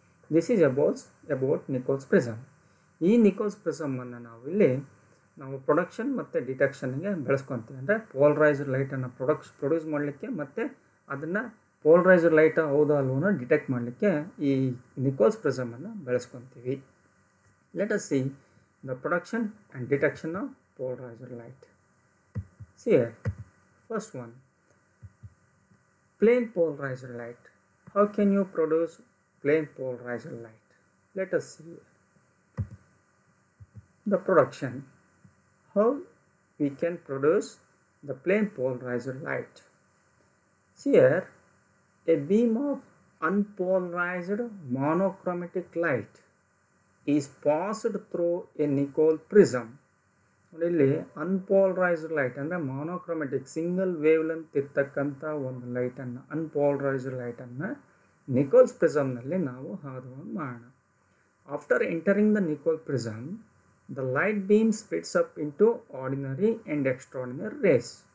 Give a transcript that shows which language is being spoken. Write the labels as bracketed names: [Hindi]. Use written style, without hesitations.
[English] This is about Nicol's prism. [Kannada] ಈ Nichols ಪ್ರಿಸಮನ್ನು ನಾವು production ಮತ್ತು ಡಿಟೆಕ್ಷನ್ಗೆ ಬೆಳೆಸ್ಕೊತೀವಿ. ಅಂದರೆ ಪೋಲರೈಸ್ಡ್ ಲೈಟನ್ನು ಪ್ರೊಡ್ಯೂಸ್ ಮಾಡಲಿಕ್ಕೆ ಮತ್ತು ಅದನ್ನು ಪೋಲರೈಸ್ಡ್ ಲೈಟ್ ಹೌದಾ ಅಲ್ವೋ ಡಿಟೆಕ್ಟ್ ಮಾಡಲಿಕ್ಕೆ ಈ Nichols ಪ್ರಿಸಮನ್ನು ಬೆಳೆಸ್ಕೊತೀವಿ. [English] Let us see the production and detection of polarized light. See here, first one, plane polarized light. How can you produce plane polarized light? Let us see the production. How we can produce the plane polarized light? See here, a beam of unpolarized monochromatic light is passed through a Nicol prism. [Kannada] ನೋಡಿ ಇಲ್ಲಿ unpolarised light ಅಂದರೆ ಮಾನೋಕ್ರೋಮೆಟಿಕ್ single wave length ಇರ್ತಕ್ಕಂಥ ಒಂದು ಲೈಟನ್ನು unpolarised ಲೈಟನ್ನು Nichols ಪ್ರಿಸಮ್ನಲ್ಲಿ ನಾವು ಹಾದು ಮಾಡೋಣ. [English] After entering the Nicol prism the light beam splits up into ordinary and extraordinary rays.